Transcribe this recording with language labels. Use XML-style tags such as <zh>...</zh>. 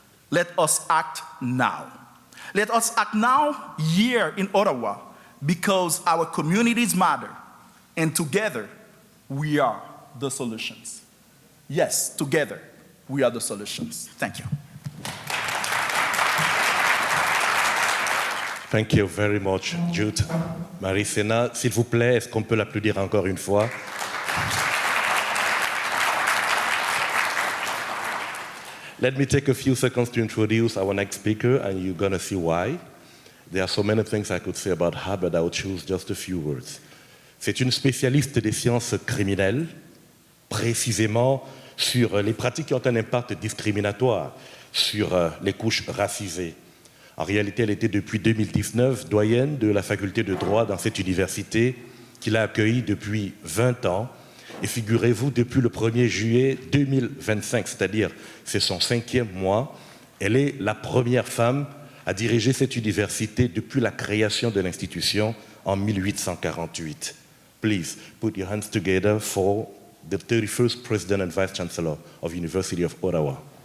<en>Let us act now. Let us act now here in Ottawa because our communities matter, and together we are the solutions. Yes, together we are the solutions. Thank you. Thank you very much, Jude.</en> <fr>Marie Cénat, s'il vous plaît, est-ce qu'on peut l'applaudir encore une fois?</fr> <en>Let me take a few seconds to introduce our next speaker, and you're going to see why. There are so many things I could say about her, but I will choose just a few words.</en> <fr>C'est une spécialiste des sciences criminelles, précisément sur les pratiques qui ont un impact discriminatoire sur les couches racisées. En réalité, elle était depuis 2019 doyenne de la faculté de droit dans cette université qui l'a accueillie depuis 20 ans. Et figurez-vous, depuis le 1er juillet 2025, c'est-à-dire c'est son 5e mois, elle est la première femme à diriger cette université depuis la création de l'institution en 1848.</fr> <en>Please put your hands together for the 31st President and Vice Chancellor of University of Ottawa.</en>